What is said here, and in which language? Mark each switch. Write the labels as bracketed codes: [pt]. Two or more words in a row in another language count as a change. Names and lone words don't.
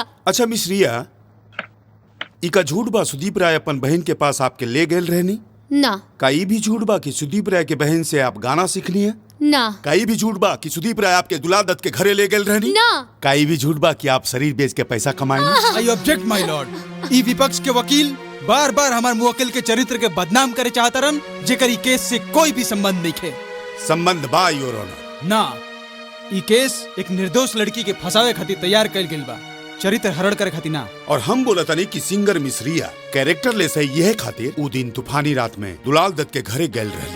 [bho] अच्छा मिस रिया, इका झूठ बा सुदीप राय अपन बहन के पास आपके ले गए रहनी? ना। का ई भी झूठ बा कि सुदीप राय के बहन से आप गाना सीखनी है? ना। का ई भी झूठ बा कि सुदीप राय आपके दुलाल दत्त के घरे ले गए रहनी? ना। का ई भी झूठ बा कि आप शरीर बेच के पैसा कमाएंगे? [en] I object my lord. [bho] ई विपक्ष के वकील बार बार हमार मुवक्किल के चरित्र के बदनाम करे चाहतरन, जेकर ई केस से कोई भी संबंध नहीं है। संबंध बा [en] your honour. [bho] ना, ई केस एक निर्दोष लड़की के फंसावे खातिर तैयार कइल गेल बा, चरित्र हरण करे खातिर ना। और हम बोला था नहीं कि सिंगर मिस रिया कैरेक्टर ले सही यह खातिर उ दिन तूफानी रात में दुलाल दत्त के घरे गैल रहली।